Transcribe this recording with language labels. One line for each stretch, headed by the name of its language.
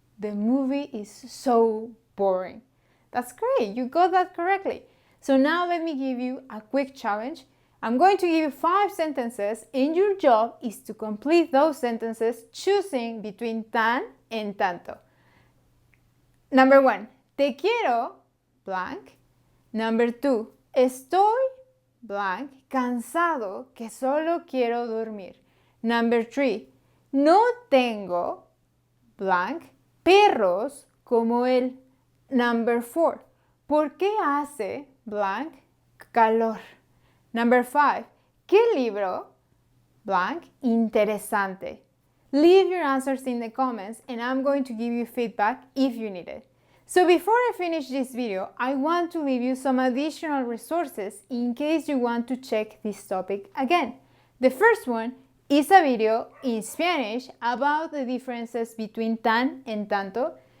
English: The movie is so boring. That's great, you got that correctly. So now let me give you a quick challenge. I'm going to give you 5 sentences, and your job is to complete those sentences choosing between tan and tanto. Number 1,
Spanish: te quiero,
English: blank. Number 2,
Spanish: estoy,
English: blank,
Spanish: cansado que solo quiero dormir.
English: Number 3,
Spanish: no tengo,
English: blank,
Spanish: perros como él.
English: Number 4,
Spanish: ¿por qué hace,
English: blank,
Spanish: calor?
English: Number 5,
Spanish: ¿qué libro,
English: blank,
Spanish: interesante?
English: Leave your answers in the comments and I'm going to give you feedback if you need it. So before I finish this video, I want to leave you some additional resources in case you want to check this topic again. The first one is a video in Spanish about the differences between tan and tanto.